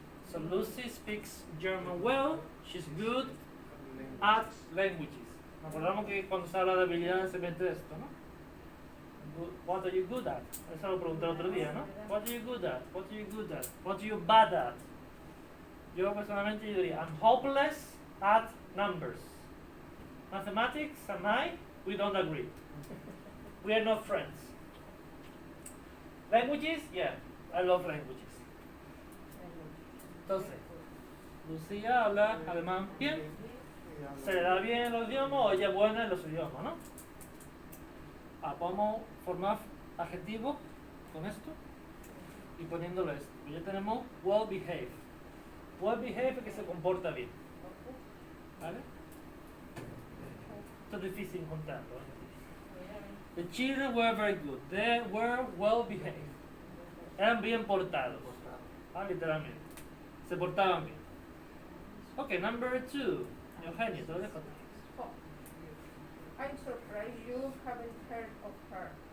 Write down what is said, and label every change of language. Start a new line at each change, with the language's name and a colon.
English: So Lucy speaks German well. She's good at languages.
Spanish: Nos acordamos que cuando se habla de habilidades se mete esto, ¿no?
English: What are you good at?
Spanish: Eso lo pregunté el otro día, ¿no?
English: What are you good at? What are you good at? What are you bad at?
Spanish: Yo personalmente yo diría,
English: I'm hopeless at numbers. Mathematics and I, we don't agree. We are not friends. Languages, yeah, I love languages.
Spanish: Entonces, Lucía habla alemán bien, se le da bien los idiomas o ella es buena en los idiomas, ¿no? Vamos a formar adjetivos con esto y poniéndolo esto. Ya tenemos well behaved. Well behaved es que se comporta bien. ¿Vale? Esto es difícil encontrarlo.
English: The children were very good. They were well behaved.
Spanish: Eran bien portados. Literalmente. Se portaban bien.
English: Ok, number 2.
Spanish: Eugenio, te lo dejo a ti.
English: I'm surprised you haven't heard of her.